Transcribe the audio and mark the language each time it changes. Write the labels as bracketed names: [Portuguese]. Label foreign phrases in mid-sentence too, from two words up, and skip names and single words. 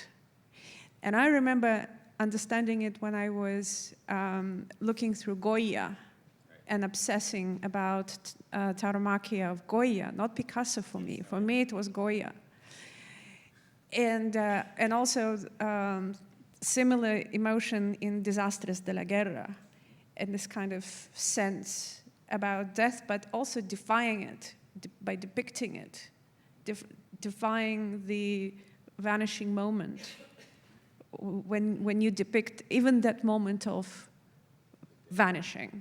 [English] And I remember understanding it when I was looking through Goya and obsessing about tauromachia of Goya, not Picasso for me. For me, it was Goya. And also similar emotion in Desastres de la Guerra, and this kind of sense about death, but also defying it by depicting it, defying the vanishing moment. When you depict even that moment of vanishing.